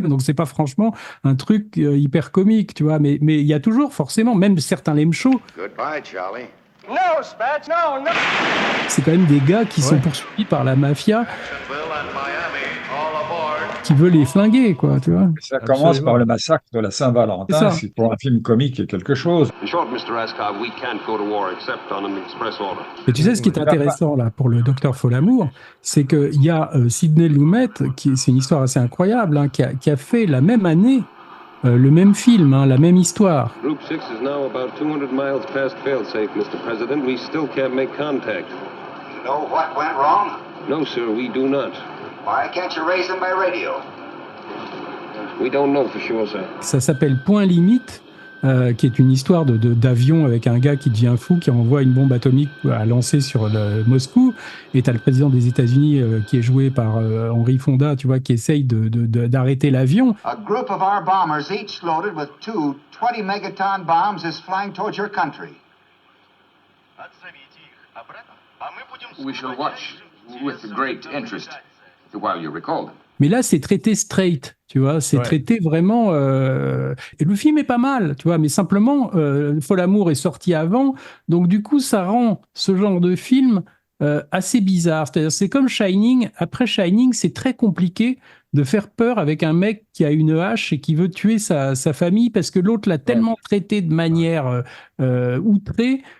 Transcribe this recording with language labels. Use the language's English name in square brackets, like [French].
[French] Donc, c'est pas franchement un truc hyper comique, tu vois. Mais il y a toujours, forcément, même certains lame shows, [English] Goodbye, Charlie. No, Spatz, no, no. [French] c'est quand même des gars qui sont poursuivis par la mafia, qui veulent les flinguer, quoi, tu vois. Ça commence par le massacre de la Saint-Valentin, C'est ça. c'est pour un film comique et quelque chose. [English] In short, Mr. Askov, we can't go to war except on an express order. [French] Et tu sais, ce qui est intéressant là pour le docteur Folamour, c'est qu'il y a Sidney Lumet, c'est une histoire assez incroyable, hein, qui a fait la même année le même film, hein, la même histoire. [English] Group 6 is now about 200 miles past failsafe, Mr. President. We still can't make contact. You know what went wrong? No, sir, we do not. Why can't you raise them by radio? We don't know for sure, sir. [French] Ça s'appelle Point Limite, qui est une histoire d'avion avec un gars qui devient fou, qui envoie une bombe atomique à lancer sur Moscou. Et t'as le président des États-Unis qui est joué par Henry Fonda, tu vois, qui essaye d'arrêter l'avion. [English] A group of our bombers, each loaded with 2 20-megaton bombs, is flying towards your country. We shall watch with great interest while you recall them. [French] Mais là, c'est traité straight, tu vois, c'est traité vraiment... Et le film est pas mal, tu vois, mais simplement, Folamour est sorti avant, donc du coup, ça rend ce genre de film assez bizarre. C'est-à-dire, c'est comme Shining. Après Shining, c'est très compliqué de faire peur avec un mec qui a une hache et qui veut tuer sa famille, parce que l'autre l'a tellement traité de manière outrée